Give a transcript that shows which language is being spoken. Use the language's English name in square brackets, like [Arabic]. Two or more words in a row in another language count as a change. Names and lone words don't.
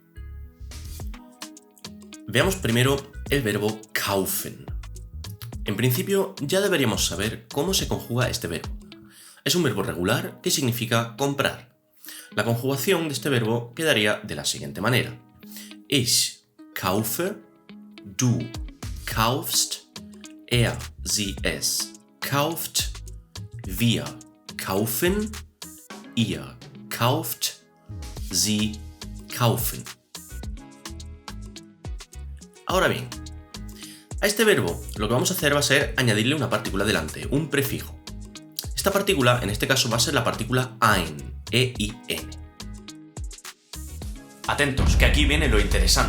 [Spanish] Veamos primero el verbo kaufen. En principio, ya deberíamos saber cómo se conjuga este verbo. Es un verbo regular que significa comprar. La conjugación de este verbo quedaría de la siguiente manera. [German] Ich kaufe, du kaufst, sie es kauft, wir kaufen, ihr kauft, sie kaufen. [Spanish] Ahora bien, a este verbo lo que vamos a hacer va a ser añadirle una partícula delante, un prefijo. Esta partícula, en este caso, va a ser la partícula ein, E-I-N. Atentos, que aquí viene lo interesante.